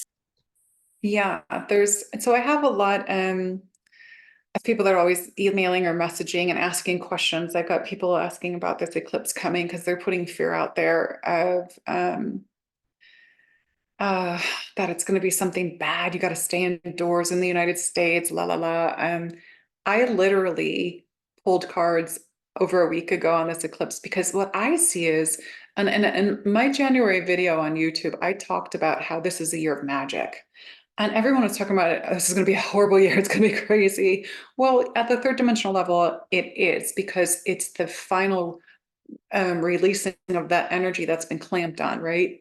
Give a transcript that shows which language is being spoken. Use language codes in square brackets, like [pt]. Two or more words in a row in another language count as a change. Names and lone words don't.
[en] Yeah, so I have a lot of people that are always emailing or messaging and asking questions. I've got people asking about this eclipse coming because they're putting fear out there of uh, that it's going to be something bad. You got to stay indoors in the United States, la la la. I literally pulled cards over a week ago on this eclipse because what I see is, and my January video on YouTube, I talked about how this is a year of magic. And everyone was talking about it. This is going to be a horrible year. It's going to be crazy. Well, at the third dimensional level, it is because it's the final releasing of that energy that's been clamped on, right?